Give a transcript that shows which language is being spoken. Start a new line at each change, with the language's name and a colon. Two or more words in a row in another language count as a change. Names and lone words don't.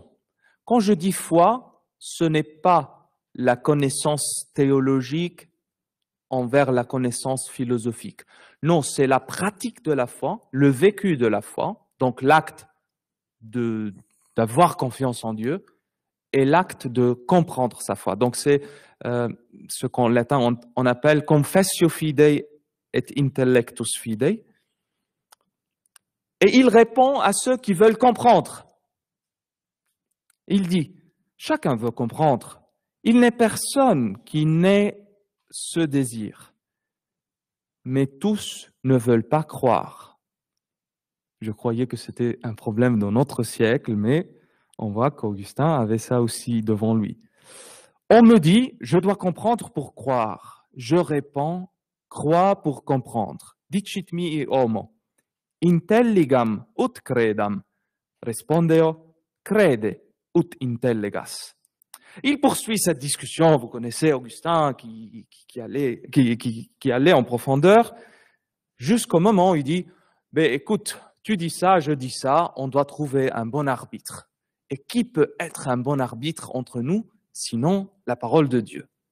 French: Quand je dis foi, ce n'est pas la connaissance théologique envers la connaissance philosophique. Non, c'est la pratique de la foi, le vécu de la foi, donc l'acte d'avoir confiance en Dieu et l'acte de comprendre sa foi. Donc c'est ce qu'en latin on appelle
Latin: confessio fidei et intellectus fidei.
French: Et il répond à ceux qui veulent comprendre. Il dit, chacun veut comprendre. Il n'est personne qui n'ait ce désir. Mais tous ne veulent pas croire. Je croyais que c'était un problème dans notre siècle, mais on voit qu'Augustin avait ça aussi devant lui. On me dit, je dois comprendre pour croire. Je réponds, crois pour comprendre.
Latin: Dicit mihi homo. Intelligam ut credam. Respondeo, crede ut intellegas.
French: Il poursuit cette discussion, vous connaissez Augustin qui allait en profondeur, jusqu'au moment où il dit, écoute, tu dis ça, je dis ça, on doit trouver un bon arbitre. Et qui peut être un bon arbitre entre nous, sinon la parole de Dieu?